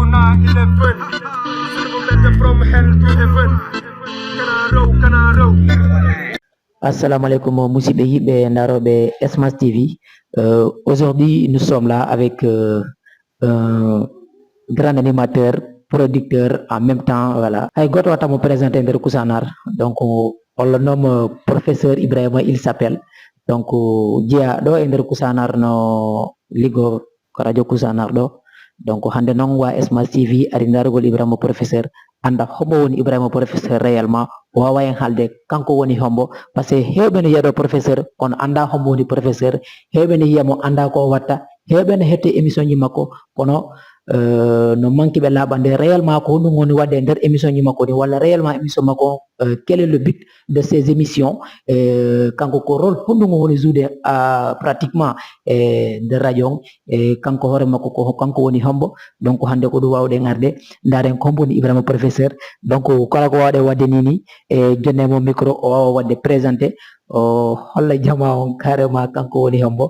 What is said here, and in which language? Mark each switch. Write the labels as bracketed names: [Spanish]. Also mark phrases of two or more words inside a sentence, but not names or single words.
[English] 11. From hell to heaven. Kanaro. [Arabic] السلام عليكم [Fula] musidɓe yiɓɓe ndaroɓe Smash TV. [French] Aujourd'hui nous sommes là avec un grand animateur, producteur en même temps. Voilà. [Fula] Hay goto watta mo présenté nder Koussanar. [French] Donc on le nomme professeur Ibrahima, il s'appelle. [Fula] Donc jeeya ɗo e nder Koussanar no liggo ko radio Koussanar ɗo. Donc hande noon wa Smash TV ari darugol Ibrahima professeur anda hombo woni Ibrahima professeur réellement o wawa en haalde kanko woni hombo par ce que hewɓe ne yiyaɗo professeur kono anda hombo woni professeur, hewɓe ne yiyamo anda ko watta, hewɓe ne hette émission ji makko kono no manki ɓe laaɓande réellement ko honɗum woni wadde e nder émission ji makko ni walla réellement émission makko [French] quel est le but de ces émissions [Fula] kanko ko rôle honɗum woni joude pratiquement nder radio on kanko hoore makko ko kanko woni hombo. Donc hande ko ɗum wawɗen arde daren ko hombo woni Ibrahima professeur. Donc kala ko wawɗe wadde nini e jonne mo micro o wawa wadde présenté o holla jama on carrément kanko woni hombo.